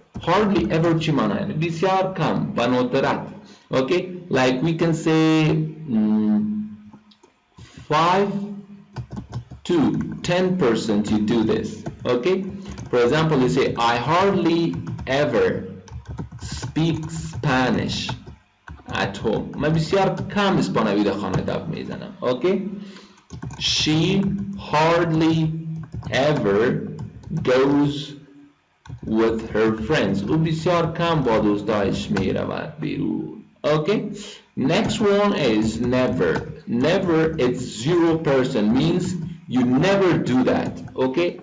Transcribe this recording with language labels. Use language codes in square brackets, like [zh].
[en] Hardly ever [fa] چی معنی؟ بسیار کم و ندرت. [en] Okay? Like we can say 5 to 10% you do this. Okay? For example, you say I hardly ever speak Spanish at home. [fa] من بسیار کم اسپانیایی در خانه دف میزنم. [en] Okay? She hardly ever goes with her friends. [fa] او بسیار کم با دوستایش میرود بیرون. [en] Okay? Next one is never. Never, it's 0%, means you never do that. Okay?